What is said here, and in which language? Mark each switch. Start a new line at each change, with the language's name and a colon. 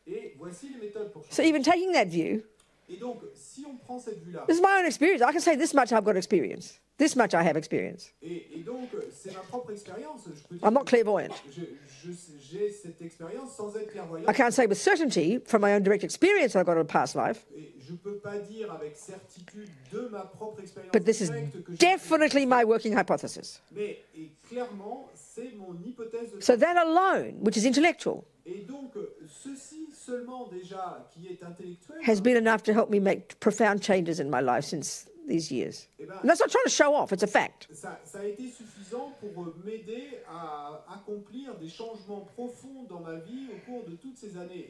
French: Et voici les méthodes pour
English: So
French: changer.
English: even taking that view,
French: Et donc si on prend cette vue-là.
English: this is my own experience. I can say this much I've got experience. This much I have experience.
French: Et donc c'est ma propre expérience. Je peux dire
English: I'm not
French: que
English: clairvoyant.
French: j'ai cette expérience sans être clairvoyant.
English: I can't say with certainty from my own direct experience that I've got a past life,
French: Et je ne peux pas dire avec certitude de ma propre expérience
English: but this is
French: directe que j'ai
English: definitely my working hypothesis.
French: mais et clairement, c'est mon hypothèse de
English: So that alone, which is intellectual,
French: Et donc, ceci seulement déjà, qui est intellectuel,
English: has been enough to help me make profound changes in my life since these years.
French: eh ben,
English: And that's not trying to show off, it's a fact.
French: ça a été suffisant pour m'aider à accomplir des changements profonds dans ma vie au cours de toutes ces années.